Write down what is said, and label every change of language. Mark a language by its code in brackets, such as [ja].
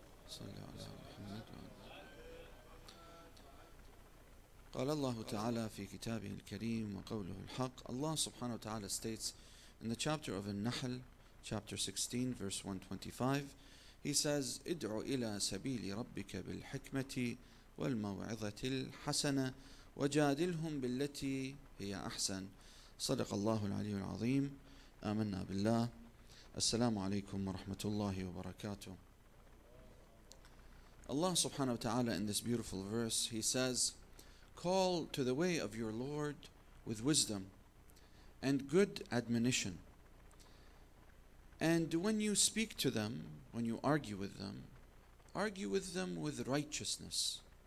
[ar] صلى على محمد. قال الله تعالى في كتابه الكريم وقوله الحق. [en] Allah subhanahu wa ta'ala states in the chapter of An-Nahl, chapter 16, verse 125, He says, [ar] ادع إلى سبيل ربك بالحكمة والموعظة الحسنة وجادلهم بالتي هي أحسن. صدق الله العلي العظيم. آمنا بالله. السلام عليكم ورحمة الله وبركاته. [en] Allah subhanahu wa ta'ala in this beautiful verse, He says, call to the way of your Lord with wisdom and good admonition. And when you speak to them, when you argue with them with righteousness.